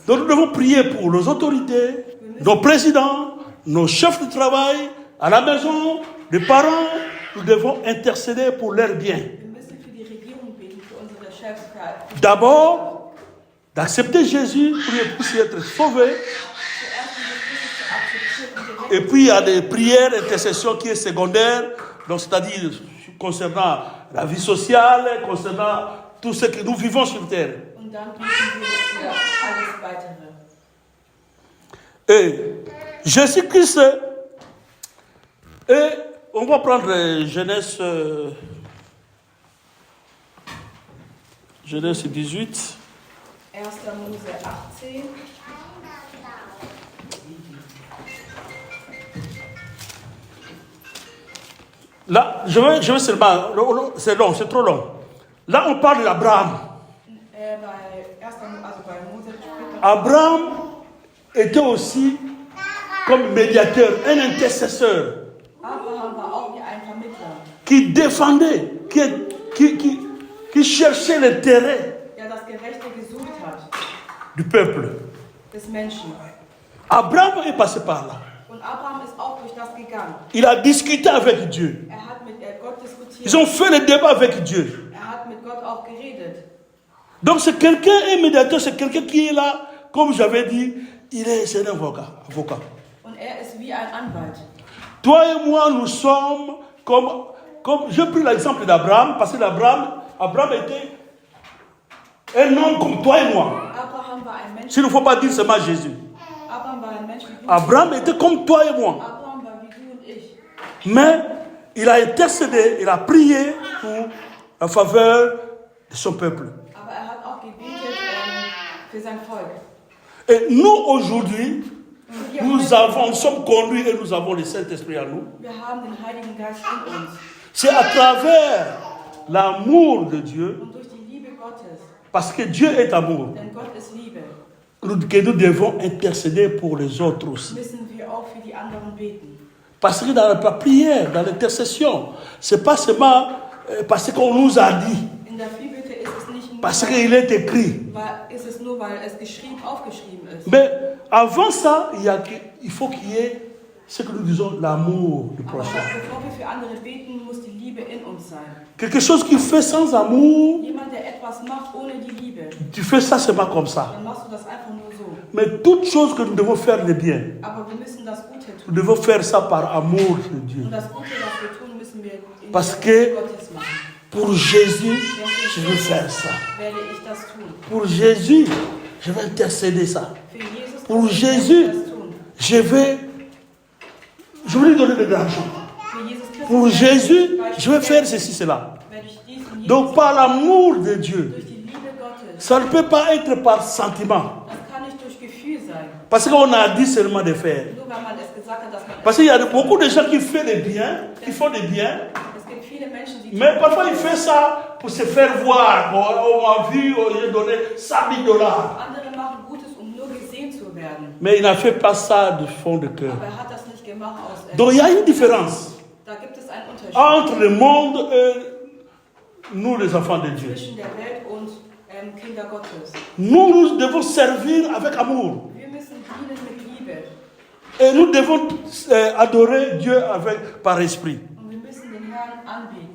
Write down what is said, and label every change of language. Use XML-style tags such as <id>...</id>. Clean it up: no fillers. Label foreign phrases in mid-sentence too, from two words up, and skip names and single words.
<fr>Donc nous devons prier pour nos autorités, nos présidents, nos chefs de travail, à la maison, les parents. Nous devons intercéder pour leur bien.</fr> <de>Wir müssen für die Regierung beten, für unsere Chefs, für</de> <fr>D'abord, d'accepter Jésus pour qu'ils puissent être sauvés. Et puis il y a des prières, intercession qui est secondaire, donc c'est-à-dire concernant la vie sociale, concernant tout ce que nous vivons sur terre.</fr> <de>Und dann beten wir für alles Weitere.</de> <fr>Et Jésus-Christ, et on va prendre Genèse 18.</fr> <de>1. Mose 18.</de> <fr>Là, je vais seulement, c'est long, c'est trop long. Là, on parle d'Abraham.</fr> <de>Bei Mose später.</de> <fr>Abraham était aussi comme médiateur, un intercesseur</fr> <de>Abraham war auch wie ein Vermittler,</de> <fr>qui défendait, qui cherchait l'intérêt</fr> <de>der das Gerechte gesucht hat</de> <fr>du peuple.</fr> <de>des Menschen.</de> <fr>Abraham est passé par là.</fr> <de>Und Abraham ist auch durch das gegangen.</de> <fr>Il a discuté avec Dieu.</fr> <de>Hat mit Gott diskutiert.</de> <fr>Ils ont fait le débat avec Dieu.</fr> <de>Hat mit Gott auch geredet.</de> <fr>Donc c'est quelqu'un, un médiateur, c'est quelqu'un qui est là, comme j'avais dit, c'est un avocat.</fr> <de>Und ist wie ein Anwalt.</de> <fr>Toi et moi, nous sommes comme j'ai pris l'exemple d'Abraham, parce que Abraham était un homme comme toi et moi.</fr> <de>Abraham war ein Mensch.</de> <fr>S'il ne faut pas dire seulement Jésus.</fr> <de>Abraham war ein Mensch wie du.</de> <fr>Abraham était comme toi et moi.</fr> <de>Abraham war wie du und ich.</de> <fr>Mais il a intercédé, il a prié pour la faveur de son peuple.</fr> <de>Aber hat auch gebetet für sein Volk.</de> <fr>Et nous, aujourd'hui, nous sommes conduits et nous avons le Saint-Esprit en nous.</fr> <de>Wir haben den Heiligen Geist in uns.</de> <fr>C'est à travers l'amour de Dieu,</fr> <de>Und durch die Liebe Gottes,</de> <fr>parce que Dieu est amour,</fr> <de>denn Gott ist Liebe,</de> <fr>que nous devons intercéder pour les autres aussi.</fr> <de>müssen wir auch für die anderen beten.</de> <fr>Parce que dans la prière, dans l'intercession, c'est pas seulement parce qu'on nous a dit,</fr> <de>In der Fürbitte ist es nicht nur,</de> <fr>parce qu'il est écrit.</fr> <de>ist es nur, weil es aufgeschrieben ist.</de> <fr>Mais avant ça, il faut qu'il y ait ce que nous disons, l'amour du</fr> <de>Aber</de> <fr>prochain.</fr> <de>bevor wir für andere beten, muss die Liebe in uns sein.</de> <fr>Quelque chose qui fait sans amour,</fr> <de>Jemand, der etwas macht ohne die Liebe,</de> <fr>tu fais ça seulement comme ça.</fr> <de>dann machst du das einfach nur so.</de> <fr>Mais toute chose que nous devons faire de bien,</fr> <de>Aber wir müssen das Gute</de> <fr>nous</fr> <de>tun.</de> <fr>devons faire ça par amour de Dieu.</fr> <de>Und das Gute, was wir tun, müssen wir in</de> <fr>Parce</fr> <de>der</de> <fr>que-</fr> <de>Liebe Gottes machen.</de> <fr>Pour Jésus, je veux faire ça.</fr> <de>Werde ich das tun.</de> <fr>Pour Jésus, je vais intercéder ça.</fr> <de>Für Jesus</de> <fr>Pour</fr> <de>werde ich</de> <fr>Jésus,</fr> <de>das tun.</de> <fr>je vais lui donner de l'argent.</fr> <de>Für Jesus Christus</de> <fr>Pour</fr> <de>werde ich</de> <fr>Jésus,</fr> <de>zum Beispiel</de> <fr>je vais faire</fr> <de>Geld-</de> <fr>ceci, cela.</fr> <de>werde ich dies und jenes</de> <fr>Donc par l'amour de Dieu,</fr> <de>durch die Liebe Gottes.</de> <fr>ça ne peut pas être par sentiment.</fr> <de>Das kann nicht durch Gefühl sein.</de> <fr>Parce qu'on a dit seulement de faire.</fr> <de>Nur weil man es gesagt hat, dass man</de> <fr>Parce qu'il y a beaucoup de gens qui font des biens, qui font des biens,</fr> <de>es gibt viele Menschen, die</de> <fr>mais parfois ils font ça pour se faire voir. Bon, on m'a vu, j'ai donné $100 000.</fr> <de>andere machen Gutes, um nur gesehen zu werden.</de> <fr>Mais il n'a fait pas ça du fond de cœur.</fr> <de>Aber er hat das nicht gemacht aus.</de> <fr>Donc il y a une différence</fr> <de>Da gibt es einen Unterschied</de> <fr>entre le monde et nous, les enfants de Dieu.</fr> <de>zwischen der Welt und Kinder Gottes.</de> <fr>Nous devons servir avec amour.</fr> <de>Wir müssen dienen mit Liebe</de> <fr>Et nous devons adorer Dieu par esprit.</fr> <de>und wir müssen den Herrn anbeten.</de>